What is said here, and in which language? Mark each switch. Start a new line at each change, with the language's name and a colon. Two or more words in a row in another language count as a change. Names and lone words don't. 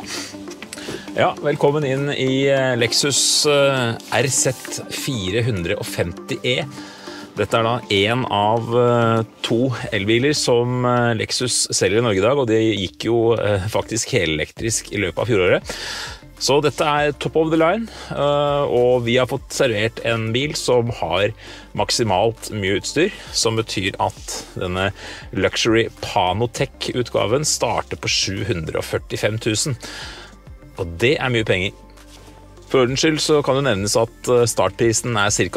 Norwegian: Ja, velkommen inn i Lexus RZ 450e. Dette er da en av to elbiler som Lexus selger i Norge i dag, og det gikk jo faktisk helelektrisk i løpet av fjoråret. Så dette er
English: top of the line,
Norwegian: og vi har fått servert en bil som har maksimalt mye utstyr, som betyr at denne Luxury Panotec-utgaven starter på 745 000. Og det er mye penger. For ordens skyld så kan det nevnes at startprisen er ca.